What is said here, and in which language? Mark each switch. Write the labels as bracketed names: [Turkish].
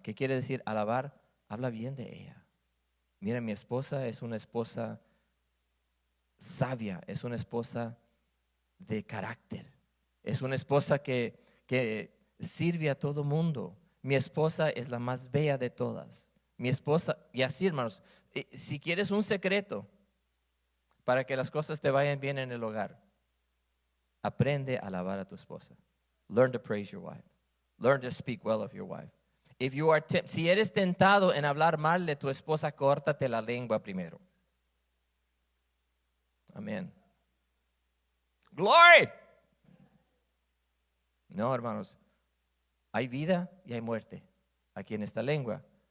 [Spanish] ¿Qué quiere decir alabar? Habla bien de ella. Mira, mi esposa es una esposa sabia, es una esposa de carácter. Es una esposa que que sirve a todo mundo. Mi esposa es la más bella de todas. Mi esposa, y así, hermanos, si quieres un secreto para que las cosas te vayan bien en el hogar, aprende a alabar a tu esposa. [English] Learn to praise your wife. Learn to speak well of your wife. [Spanish] Si eres tentado en hablar mal de tu esposa, córtate la lengua primero. Amén. [English] Glory. [Spanish] No, hermanos, hay vida y hay muerte aquí en esta lengua.